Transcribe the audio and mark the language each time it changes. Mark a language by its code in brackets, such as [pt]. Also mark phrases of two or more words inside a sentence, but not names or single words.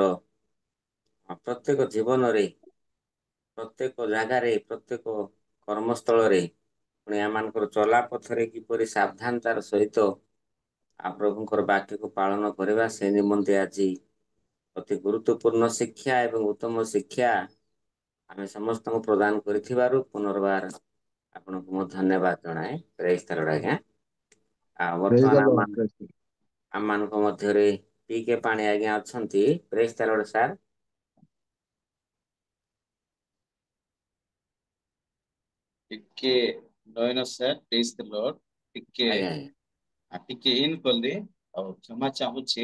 [or] ପ୍ରତ୍ୟେକ ଜୀବନରେ, ପ୍ରତ୍ୟେକ ଜାଗାରେ, ପ୍ରତ୍ୟେକ କର୍ମସ୍ଥଳରେ, ପୁଣି ଆମମାନଙ୍କର ଚଲାପଥରେ କିପରି ସାବଧାନତାର ସହିତ ପ୍ରଭୁଙ୍କର ବାକ୍ୟକୁ ପାଳନ କରିବା, ସେ ନିମନ୍ତେ ଆଜି ଅତି ଗୁରୁତ୍ୱପୂର୍ଣ୍ଣ ଶିକ୍ଷା ଏବଂ ଉତ୍ତମ ଶିକ୍ଷା ଆମେ ସମସ୍ତଙ୍କୁ ପ୍ରଦାନ କରିଥିବାରୁ ପୁନର୍ବାର ଆପଣଙ୍କୁ ମୁଁ ଧନ୍ୟବାଦ ଜଣାଏ। [en] praise the Lord [or] ଆଜ୍ଞା। ଆଉ [en] Praise the [or] ବର୍ତ୍ତମାନ [en] Lord, praise the Lord. [or] ଆମମାନଙ୍କ ମଧ୍ୟରେ ପିକେ ପାଣି ଆଜ୍ଞା ଅଛନ୍ତି। [en] Praise the Lord sir. [or] ଟିକେ ନୟନ [en] sir, praise the Lord. [or] ଟିକେ ଆଜ୍ଞା ଆଜ୍ଞା ଟିକେ ଇନ୍ କଲି ଆଉ କ୍ଷମା ଚାହୁଁଛି।